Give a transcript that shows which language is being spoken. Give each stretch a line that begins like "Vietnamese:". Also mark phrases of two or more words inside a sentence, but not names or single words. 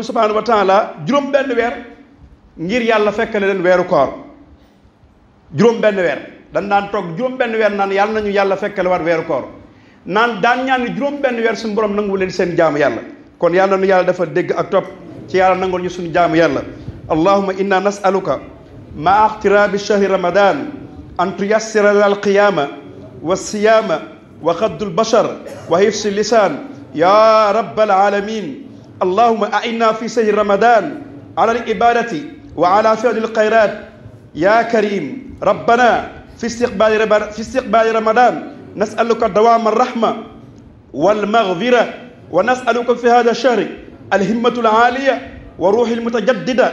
Arabic: سبحانه وتعالى
Wolof: juróom benn weer ngir yàlla fekkale leen weeru koor juróom benn weer dan daan toog juróom benn weer naan yàlla nañu yàlla fekkale war weeru koor naan daan ñaan ni juróom benn weer suñu borom nangu leen seen jaamu yàlla kon yàlla nu yàlla dafa dégg ak topp ci yàlla nangul ñu suñu jaamu yàlla
Arabic: اللهم إنا نسألك مع اقتراب شهر رمضان أن تيسر لنا القيامة والصيام وغض البشر وحفظ اللسان يا رب العالمين اللهم أعنا في شهر رمضان على العبادة وعلى فعل الخيرات يا كريم ربنا في استقبال رمضان نسألك دوام الرحمة والمغفرة ونسألك في هذا الشهر الهمة العالية وروح المتجددة